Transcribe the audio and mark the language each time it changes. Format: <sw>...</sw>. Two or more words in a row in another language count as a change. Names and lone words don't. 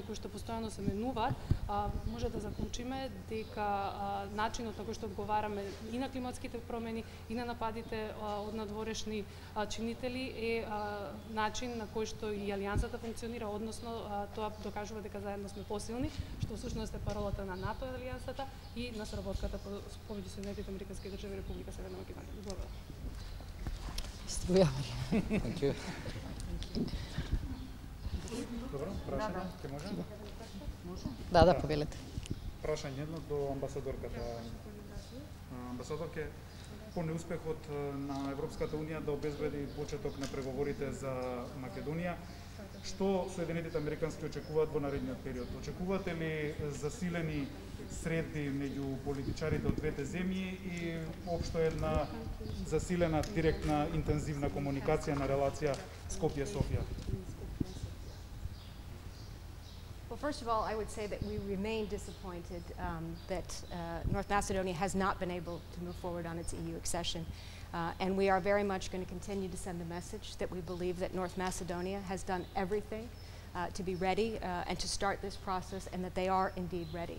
<mk>кои што постојано се менуваат, може да заклучиме дека начинот на кој што одговараме и на климатските промени и на нападите од надворешни чинители е начин на кој што и алијансата функционира, односно тоа докажува дека заедно сме посилни, што всушност е паролата на НАТО алијансата и на сработката помеѓу Соединетите американски држави и Република Северна Македонија. Благодарам.</mk> <en>Thank you.</en> <mk>Добро, прашање, ќе може? Да, повелете. Прашање едно до амбасадорката. Амбасадорке, по неуспехот на Европската Унија да обезбеди почеток на преговорите за Македонија, што Соединетите американски очекуваат во наредниот период? Очекувате ли засилени средби меѓу политичарите од двете земји и општо една засилена, директна, интензивна комуникација на релација Скопје-Софија?</mk> <en>Well, first of all, I would say that we remain disappointed that North Macedonia has not been able to move forward on its EU accession. And we are very much going to continue to send the message that we believe that North Macedonia has done everything to be ready and to start this process, and that they are indeed ready.</en>